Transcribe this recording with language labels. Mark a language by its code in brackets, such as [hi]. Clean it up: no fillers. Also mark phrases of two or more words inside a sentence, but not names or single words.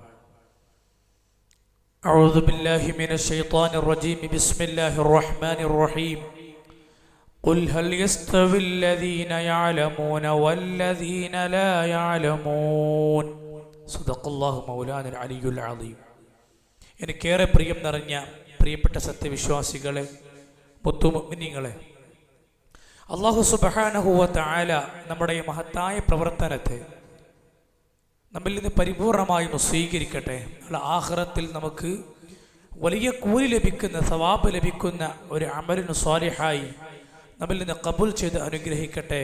[ar] أعوذ بالله من الشيطان الرجيم. بسم الله الرحمن الرحيم. قل هل يستوي الذين يعلمون والذين لا يعلمون. صدق الله مولانا العلي العظيم. [ml] എനിക്കേറെ പ്രിയം നിറഞ്ഞ പ്രിയപ്പെട്ട സത്യവിശ്വാസികളെ, മുത്തുമുഅ്മിനീങ്ങളെ, അല്ലാഹു സുബ്ഹാനഹു വ തആല നമ്മുടെ ഈ മഹത്തായ പ്രവർത്തനത്തെ നമ്മിൽ നിന്ന് പരിപൂർണമായും സ്വീകരിക്കട്ടെ. ആഖിറത്തിൽ നമുക്ക് വലിയ കൂലി ലഭിക്കുന്ന, സവാബ് ലഭിക്കുന്ന ഒരു അമലിന് സ്വാലിഹായി നമ്മിൽ നിന്ന് ഖബൂൽ ചെയ്ത് അനുഗ്രഹിക്കട്ടെ.